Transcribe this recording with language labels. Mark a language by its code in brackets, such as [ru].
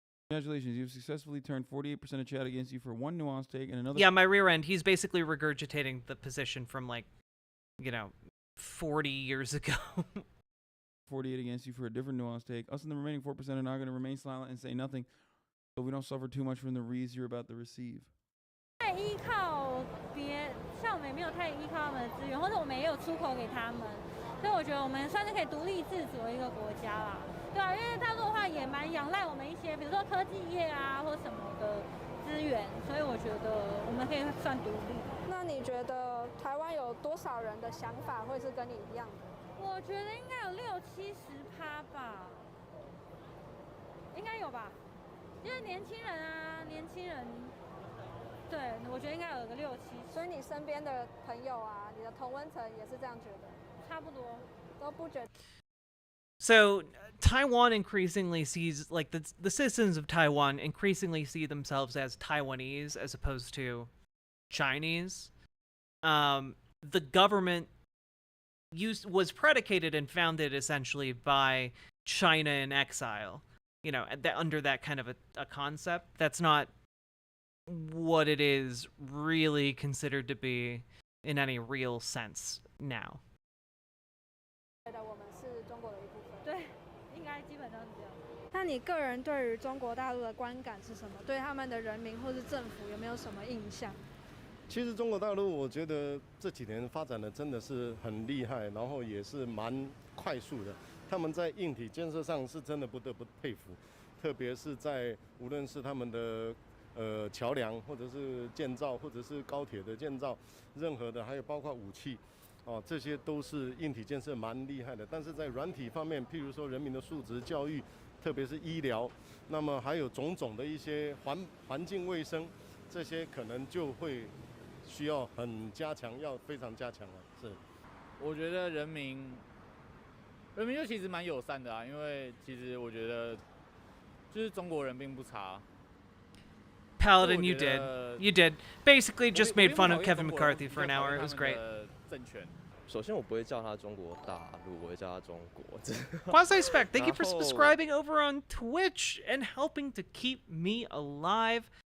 [en] Congratulations, you've successfully turned 48% of chat against you for one nuance take and another. Yeah, my rear end, he's basically regurgitating the position from like, 40 years ago. 48 against you for a different nuance take. Us and the remaining 4% are not going to remain silent and say nothing, so we don't suffer too much from the reads you're about to receive. [zh] 太依靠像我们也没有太依靠他们的资源，或者我们也有出口给他们，所以我觉得我们算是可以独立自主的一个国家啦。对啊，因为大陆的话也蛮仰赖我们一些，比如说科技业啊或什么的资源，所以我觉得我们可以算独立。那你觉得台湾有多少人的想法会是跟你一样的？我觉得应该有60-70%吧，应该有吧，因为年轻人，对，我觉得应该有个60-70%。所以你身边的朋友啊，你的同温层也是这样觉得？差不多，都不觉得。 [en] So Taiwan increasingly sees, like, the citizens of Taiwan increasingly see themselves as Taiwanese as opposed to Chinese. The government was predicated and founded essentially by China in exile, under that kind of a concept. That's not what it is really considered to be in any real sense now. [zh] 觉得我们是中国的一部分。对，应该基本上是这样。那你个人对于中国大陆的观感是什么？对他们的人民或是政府有没有什么印象？其实中国大陆，我觉得这几年发展的真的是很厉害，然后也是蛮快速的。他们在硬体建设上是真的不得不佩服，特别是在无论是他们的桥梁，或者是建造，或者是高铁的建造，任何的，还有包括武器。这些都是硬体建设蛮厉害的，但是在软体方面，譬如说人民的素质、教育，特别是医疗，那么还有种种的一些环境卫生，这些可能就会需要很加强，要非常加强了。是，我觉得人民就其实蛮友善的啊，因为其实我觉得就是中国人并不差。 [en] Paladin, you did. Basically, just made fun of Kevin McCarthy for an hour. It was great. [zh] 首先，我不会叫他中国大陆，我会叫他中国。 [en] Quasi-Spec, thank you for subscribing over on Twitch and helping to keep me alive.